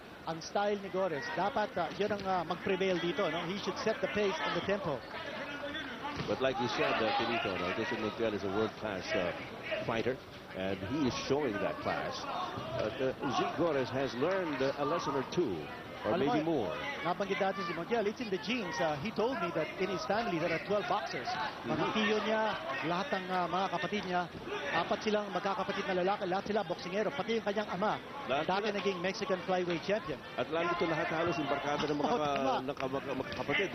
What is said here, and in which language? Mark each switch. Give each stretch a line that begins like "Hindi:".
Filipino: Ang style ni Gores, dapat yun ang mag-prevail dito, no?
English: He should set the pace and the tempo. But like you said, Benito, Jose Montiel is a world-class fighter, and he is showing that class. Gores has learned a lesson or two or
Filipino: Alam mo,
English: maybe more.
Filipino: Nabanggit dati si Montiel,
English: it's in the genes. He told me that in his family there are 12 boxers.
Filipino: Mga tiyo niya, lahat ng mga kapatid niya, 4 silang magkakapatid na lalaki, lahat sila boksingero, pati yung kanyang ama, dati naging Mexican flyweight champion. At lalo ito lahat halos yung barkada ng mga kapatid.